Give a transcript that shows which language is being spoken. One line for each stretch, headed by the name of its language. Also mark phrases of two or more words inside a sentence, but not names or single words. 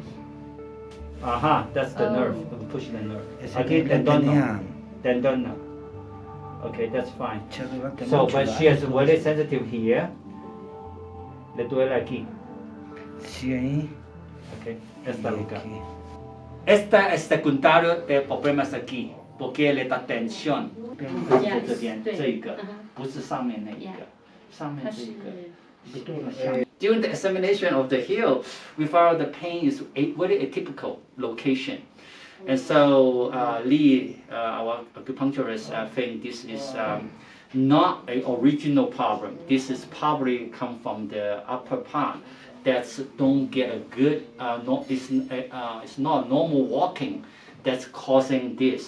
English: That's the nerve. Push the nerve. Okay, tendon. Okay, that's fine. So, but she is very sensitive here.
Spanish: Le duele aquí. Okay, esta lugar. Esta es secundario de problemas aquí, porque le da tensión.
Chinese: 这边这一个，不是上面那一个，上面这一个。
English: During the examination of the heel, we found the pain is a very atypical location. And so Lee, our acupuncturist, think this is not an original problem. This is probably come from the upper part that don't get a good, it's not normal walking that's causing this.